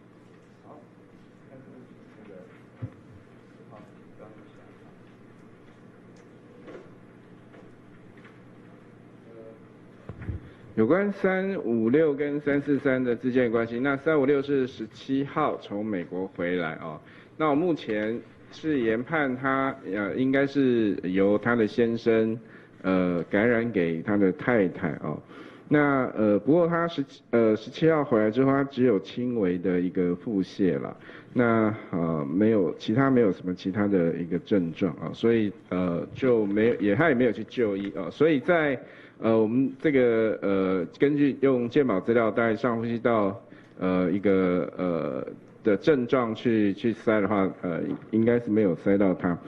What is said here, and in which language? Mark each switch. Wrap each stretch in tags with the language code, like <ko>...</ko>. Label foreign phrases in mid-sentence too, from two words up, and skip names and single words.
<zh>有關356跟343的之間的關係，那356是17號從美國回來哦，那我目前是研判他應該是由他的先生感染給他的太太哦。那不过他17号回来之后，他只有轻微的一个腹泻啦。那没有什么其他的一个症状啊，所以就他也没有去就医啊，所以在我们这个根据用健保资料大概上呼吸道一个的症状去筛的话，应该是没有筛到他。</zh>